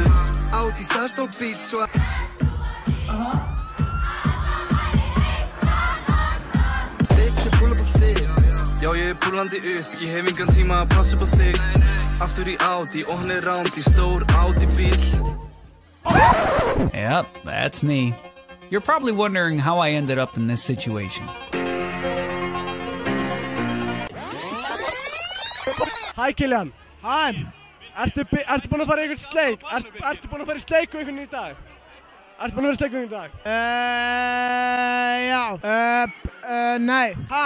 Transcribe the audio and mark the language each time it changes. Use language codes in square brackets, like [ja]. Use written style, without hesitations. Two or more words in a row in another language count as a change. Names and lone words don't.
[is] Audi, það er stór bíl, svo að bitch, ég púla upp á þig. Já, ég er púlandi upp, ég hef engan tíma að passa upp á þig. Aftur í Audi og hann er rándi, stór Audi bíl. [en] Yep, that's me. You're probably wondering how I ended up in this situation. [is] Hæ Kiljan. Hæ. Ertu búinn að fara í einhvern sleik? Ertu búinn að fara í sleik og einhvern í dag? Ertu búinn að vera í sleik og einhvern í dag? Já. Nei. Ha?